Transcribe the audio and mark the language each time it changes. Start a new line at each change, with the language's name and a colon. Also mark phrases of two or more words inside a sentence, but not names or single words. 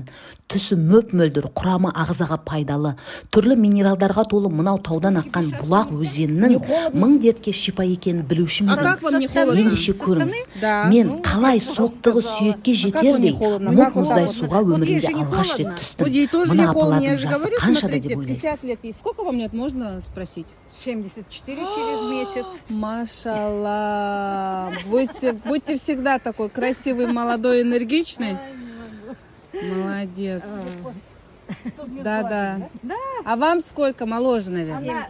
Kazakh: Түсі мөп-мөлдір, құрамы ағзаға пайдалы, түрлі минералдарға толы мынау таудан аққан бұлақ өзенінің мың дертке шипа екенін білуші едіңіз. Ендеше көріңіз, мен қалай соқтығы сүйекке жетердей мұп мұздай суға өмірімде алғаш рет түстім. Мына апалардың жасы қаншада деп ойлайсыз?
Russian: Сколько вам лет, можно спросить? 74 через месяц. Машалла. Будьте всегда такой красивый, молодой, энергичный. Молодец. Да. А вам сколько? Моложе, наверное?